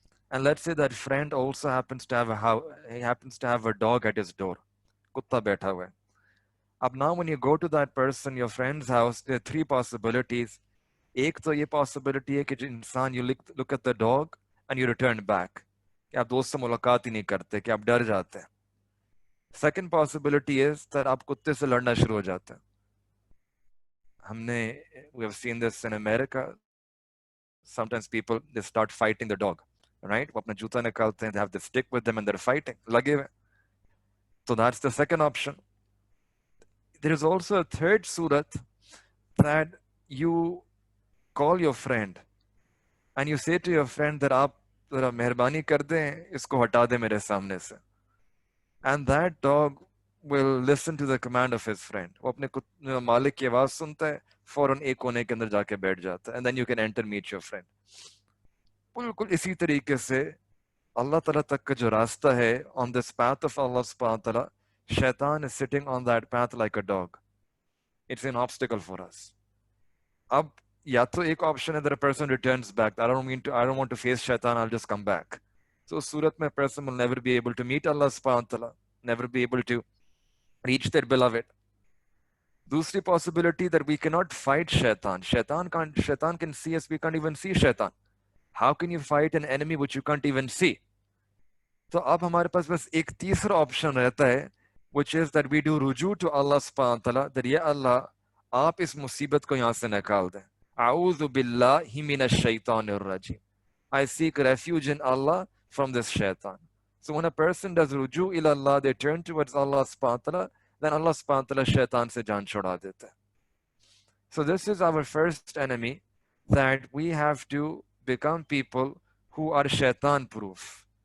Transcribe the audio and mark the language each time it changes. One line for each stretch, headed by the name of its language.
English: And let's say that friend also happens to have he happens to have a dog at his door.
Hindi: Kutta baitha hua hai.
English: Ab now when you go to that person, your friend's house, there are three possibilities.
Hindi: एक तो ये possibility है कि जो इंसान
English: you look at the dog and you return back.
Hindi: कि आप दोस्त से मुलाकात ही नहीं करते, कि आप डर जाते हैं.
English: Second possibility is that
Hindi: आप कुत्ते से लड़ना शुरू हो जाते हैं.
English: We have seen this in America. Sometimes people, they start fighting the dog, right?
Hindi: वो अपना जूता निकालते हैं,
English: they have the stick with them and they're fighting.
Hindi: लगे हुए.
English: So that's the second option. There is also a third surat that you call your friend and you say to your friend that
Hindi: आप जरा मेहरबानी कर दें, इसको हटा दे मेरे सामने से.
English: And that dog will listen to the command of his friend.
Hindi: वो अपने मालिक की आवाज सुनता है, फौरन एक कोने के अंदर जाके बैठ जाता है.
English: And then you can enter meet your friend.
Hindi: बिल्कुल इसी तरीके से अल्लाह ताला तक का जो रास्ता है,
English: on this path of Allah subhanahu wa ta'ala, shaitan is sitting on that path like a dog. It's an obstacle for us.
Hindi: अब या तो एक option है
English: that a person returns back. I don't want to face shaitan, I'll just come back. So Surat mein a person will never be able to meet Allah subhanahu wa ta'ala, never be able to reach their beloved. Dusri possibility that we cannot fight shaitan. Shaitan can see us, we can't even see shaitan. How can you fight an enemy which you can't even see?
Hindi: तो अब हमारे पास बस एक तीसरा option रहता है,
English: which is that we do
Hindi: रुजू to Allah subhanahu wa ta'ala, that या अल्लाह आप इस मुसीबत को यहाँ से निकाल दें.
Arabic: अऊज़ु बिल्लाहि मिनश शैतानिर रजीम.
English: I seek refuge in Allah from this shaitan. So when a person does ruju ila Allah, they turn towards Allah subhanahu wa ta'ala, then Allah subhanahu wa ta'ala
Hindi: shaitan se jaan choda deta hai.
English: So this is our first enemy, that we have to become people who are shaitan proof.